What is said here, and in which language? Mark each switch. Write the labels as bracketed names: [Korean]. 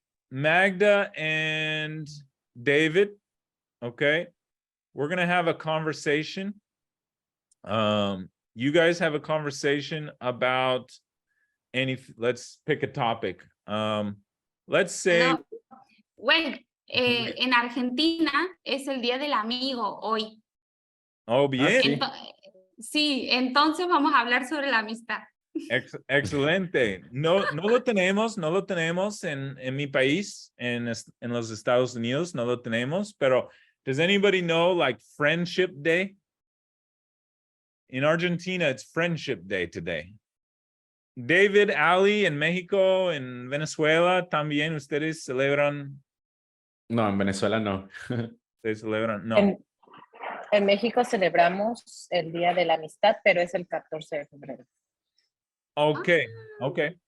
[English] Magda and David. Okay. We're going to have a conversation. You guys have a conversation about let's pick a topic. Let's say. [Spanish] No, [English] wait, [Spanish] en Argentina es el Día del Amigo hoy. Oh, bien. Sí, entonces vamos a hablar sobre la amistad. Excelente. No lo tenemos en mi país, en los Estados Unidos, no lo tenemos, pero [English] does anybody know like Friendship Day? In Argentina, it's Friendship Day today. [Spanish] David, Ali, en México, en Venezuela, también ustedes celebran. No, en Venezuela no. Ustedes celebran, no. En México celebramos el Día de la Amistad, pero es el 14 de febrero. [English] Okay, okay.